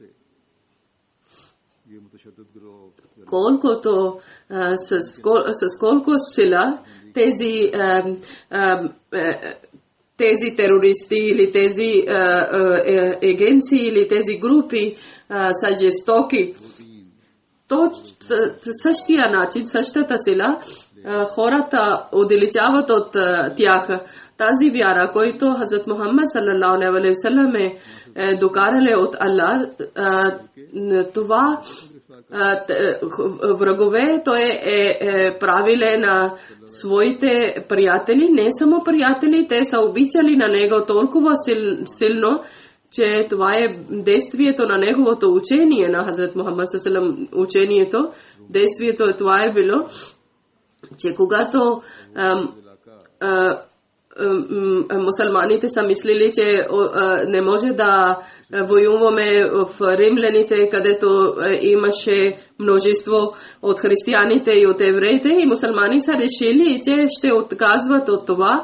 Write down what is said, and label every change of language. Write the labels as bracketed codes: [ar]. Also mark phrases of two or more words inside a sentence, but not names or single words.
[bg] Колкото с колко сила тези терористи или тези агенции или тези групи са жестоки. Същия начин, същата сила, хората отдалечават от тях. Тази вяра, който Хазрат Мухаммад [ar] صلى الله عليه وسلم [bg] е докарали от Аллах, това врагове, той е правиле на своите приятели, не само приятели, те са обичали на него толкова силно, че това е действието на неговото учение, на Хазрат Мухаммад [ar] صلى الله عليه وسلم [bg] учението, действието това е било, че когато мусулманите са мислили, че не може да воюваме в римляните, където имаше множество от християните и от евреите, и мусулмани са решили, че ще отказват от това.